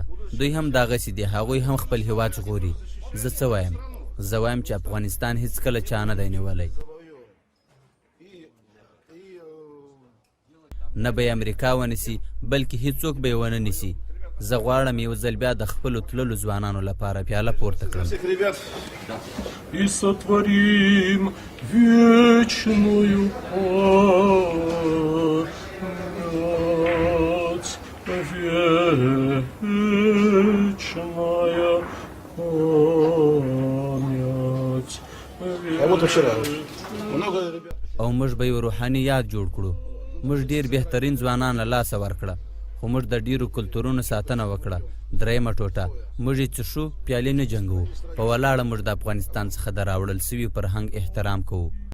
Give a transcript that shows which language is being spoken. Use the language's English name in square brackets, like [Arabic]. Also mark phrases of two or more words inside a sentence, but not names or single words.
[Pashto] دوی هم دغسې دي. هغوی هم خپل هیواد ژغوري. زه څه وایم؟ زه وایم چې افغانستان هیڅکله چا نه دی نیولی. نه به یې امریکا ونیسي بلکې هیڅوک به یې ونه نیسي. زه غواړم یو ځل بیا د خپلو تللو ځوانانو لپاره پیاله پورته کړم. [Russian] И сотворим вечную память, вечная память. [Pashto] او موږ به یو روحاني یاد جوړ کړو. موږ ډیر بهترین ځوانان له لاسه ورکړه خو موږ د ډیرو کلتورونو ساتنه وکړه. درېیمه ټوټه موږ یې څښو، پیالې نه جنګوو. په ولاړه موږ د افغانستان څخه د راوړل سوي فرهنګ احترام کوو.